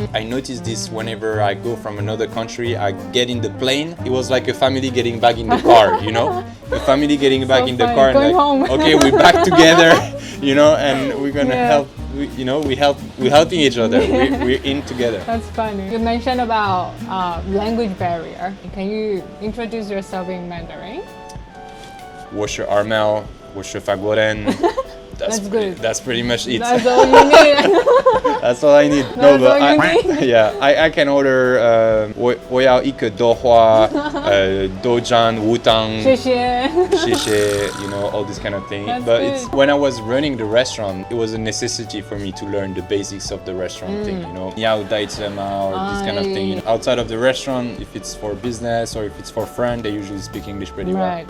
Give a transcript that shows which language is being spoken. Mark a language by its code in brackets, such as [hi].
[en] I notice this whenever I go from another country, I get in the plane, it was like a family getting back in the car, a family getting back in the car and going home. Okay, we're back together, and we're gonna help. We're helping each other. We're in together. That's funny. You mentioned about language barrier. Can you introduce yourself in Mandarin? [zh] 我是 Armel, 我是法国人 [en] That's good. That's pretty much it. That's all you need. That's all I need. That's all you need. Yeah, I can order [zh] 我要一个豆花豆浆无糖谢谢 [en] you know, all this kind of thing. That's But good. it's when I was running the restaurant, it was a necessity for me to learn the basics of the restaurant thing, you know, [zh] 你要带什么 [en] or this kind of thing. You know, outside of the restaurant, if it's for business or if it's for friend, they usually speak English pretty well. Right.